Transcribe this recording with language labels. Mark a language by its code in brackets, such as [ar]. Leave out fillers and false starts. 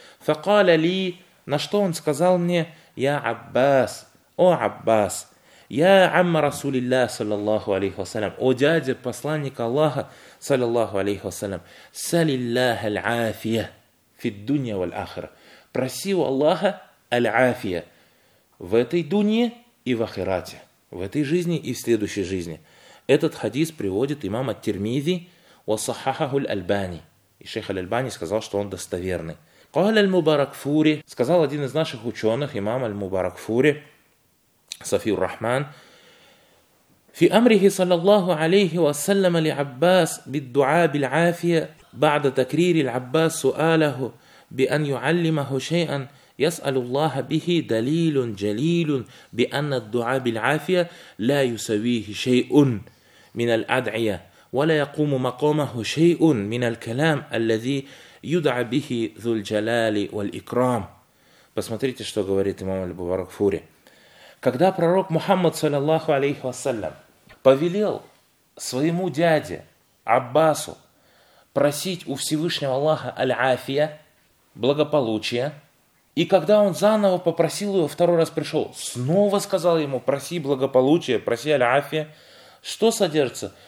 [ar] «Факаля ли», [ru] на что он сказал мне: [ar] «Я Аббас, [ru] о Аббас, [ar] я амма Расулилля, [ru] саллаллаху алейхи вассалям, о дядя посланника Аллаха, саллаллаху алейхи вассалям, [ar] салиллаха аль-афия фид-дунья валь-ахира». [ru] «Проси у Аллаха аль-афия в этой дунье и в ахирате, в этой жизни и в следующей жизни». Этот хадис приводит имам ат-Тирмизи, [ar] وصححه الألباني. [ru] И шейх аль-Альбани сказал, что он достоверный. [ar] قال المباركفوري, [ru] сказал один из наших ученых, имам аль-Мубаракфури, Сафиур Рахман, [ar] في أمره صلى الله عليه وسلم لعباس بالدعاء بالعافية بعد تكرير العباس سؤاله بأن يعلمه شيئا يسأل الله به دليل جليل بأن الدعاء بالعافية لا يسويه شيء من الأدعية ولا يقوم مقامه شيء من الكلام الذي يدعى به ذو الجلال والإكرام. [ru] Посмотрите, что говорит имам аль-Бубаракфури. Когда пророк Мухаммад, саллаллаху алейхи вассалям, повелел своему дяде Аббасу просить у Всевышнего Аллаха аль-Афия, благополучия И когда он заново попросил его, второй раз пришел, снова сказал ему: проси благополучия, проси аль-афия. Что содержится?